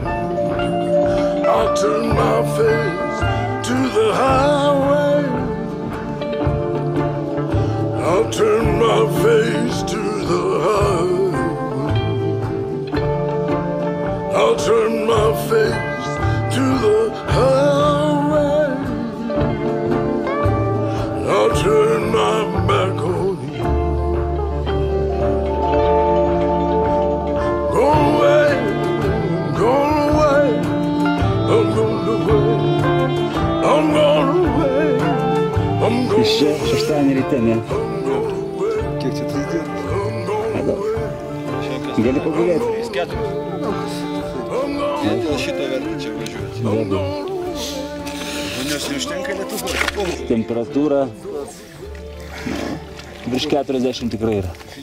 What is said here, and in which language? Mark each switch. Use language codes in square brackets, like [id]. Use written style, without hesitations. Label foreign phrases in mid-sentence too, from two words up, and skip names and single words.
[en] I'll turn my face to the highway, I'll turn my face to the highway, I'll turn my face to the highway, I'll turn my back on you. Go away, go away, I'm going away, I'm going away, I'm going [lt] Iš čia šeštadienį ryte, ne? Kiek čia 3 dienas? Gali pagulėti. Dėl šito verta čia važiuoti. Nes neužtenka Lietuvos. Temperatūra virš 40 tikrai yra.